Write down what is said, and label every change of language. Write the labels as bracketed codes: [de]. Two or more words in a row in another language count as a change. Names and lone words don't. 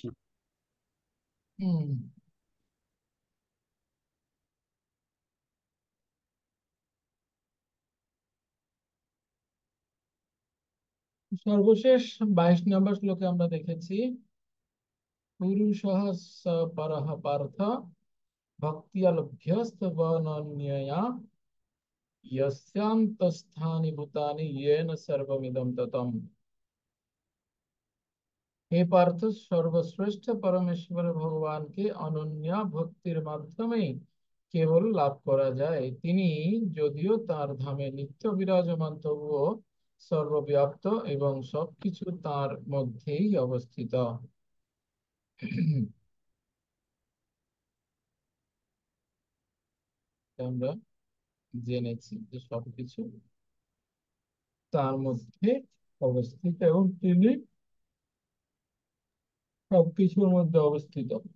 [sa] হুম। [bn] সর্বশেষ 22 নম্বর শ্লোকে আমরা দেখেছি [sa] পুরুষঃ স পরঃ পার্থ ভক্তিয়ালভ্যস্তবনন্যয়া यस्यान्तस्थानि भूतानि येन सर्वमिदं ततम्। हे पार्थ, [bn] সর্বশ্রেষ্ঠ পরমেশ্বর ভগবানকে অনন্য ভক্তির মাধ্যমে কেবল লাভ করা যায়। তিনি যদিও তার ধামে নিত্য বিরাজমান তবুও সর্বব্যাপ্ত এবং সবকিছু তার মধ্যেই অবস্থিত। আমরা জেনেছি যে সবকিছু তার মধ্যে অবস্থিত এবং তিনি সবকিছুর মধ্যে অবস্থিত।